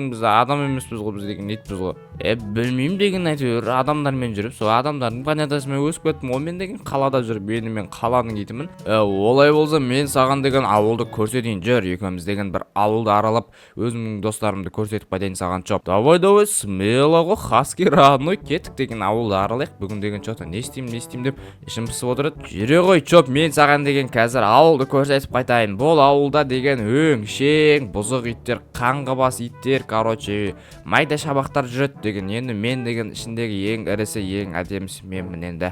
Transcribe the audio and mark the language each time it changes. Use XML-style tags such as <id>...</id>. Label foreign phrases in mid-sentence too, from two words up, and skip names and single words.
<kk>Біз адам емеспіз ғой, біз деген итпіз ғой. Білмеймін деген, әйтеуір адамдармен жүріп, сол адамдардың планетасымен өсіп кеттім. Ол мен деген қалада жүріп, енді мен қаланың итімін. Олай болса мен саған деген ауылды көрсетейін. Жүр, екеуміз деген бір ауылды аралап, өзімнің достарымды көрсетіп қайтайын саған. Чоп.</kk> <ru>Давай, смело</ru> <kk>ғой,</kk> <ru>Хаски родной,</ru> <kk>кеттік деген ауылды аралайық. Бүгін деген что-то не істеймін деп ішім пысып отырады. Жүре ғой, Чоп, мен саған деген қазір ауылды көрсетіп қайтайын. Бұл ауылда деген өңшең, бұзық иттер, қаңғыбас иттер, короче, майда шабақтар жүреді деген. Енді мен деген ішіндегі ең ірісі, ең әдемісі менмін енді.</kk>